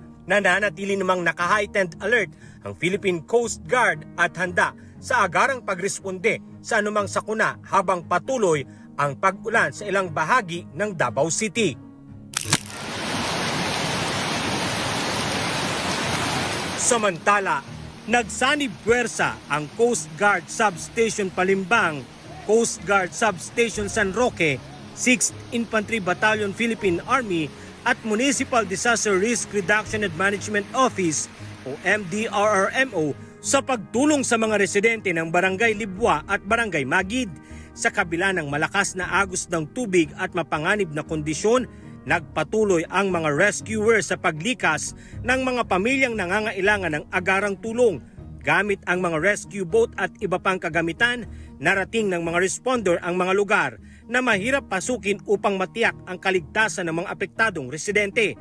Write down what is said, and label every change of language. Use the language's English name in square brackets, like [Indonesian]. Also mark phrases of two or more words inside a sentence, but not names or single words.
[Filipino] Nananatili namang naka- [English] heightened alert [Filipino] ang Philippine Coast Guard at handa sa agarang pagresponde sa anumang sakuna habang patuloy ang pag-ulan sa ilang bahagi ng Davao City. Samantala, nagsanib puwersa ang Coast Guard Substation Palimbang, Coast Guard Substation San Roque, 6th Infantry Battalion Philippine Army at Municipal Disaster Risk Reduction and Management Office o MDRRMO sa pagtulong sa mga residente ng Barangay Libwa at Barangay Magid. Sa kabila ng malakas na agos ng tubig at mapanganib na kondisyon, nagpatuloy ang mga rescuer sa paglikas ng mga pamilyang nangangailangan ng agarang tulong. Gamit ang mga [English] rescue boat [Filipino] at iba pang kagamitan, narating ng mga responder ang mga lugar na mahirap pasukin upang matiyak ang kaligtasan ng mga apektadong residente.